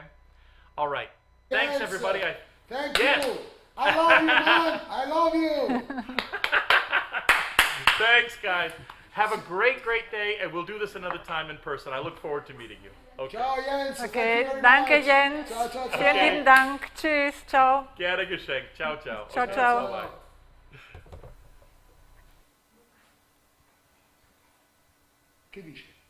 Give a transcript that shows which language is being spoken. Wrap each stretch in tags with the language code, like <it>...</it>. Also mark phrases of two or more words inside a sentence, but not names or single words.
<en>All right. Thanks, Yes, everybody. Thank Yes. you. I love you, man. I love you. Thanks, guys. Have a great day, and we'll do this another time in person. I look forward to meeting you. Okay. Ciao, Jens. Okay, Thank you very danke much. Jens.</en> <it>Ciao, ciao, ciao.</it> <de>Vielen lieben Dank. Tschüss, ciao. Gerne geschenkt.</de> <it>Ciao, ciao. Ciao,</it> <en>Okay, ciao. bye-bye.</en> <it>Che dici?</it>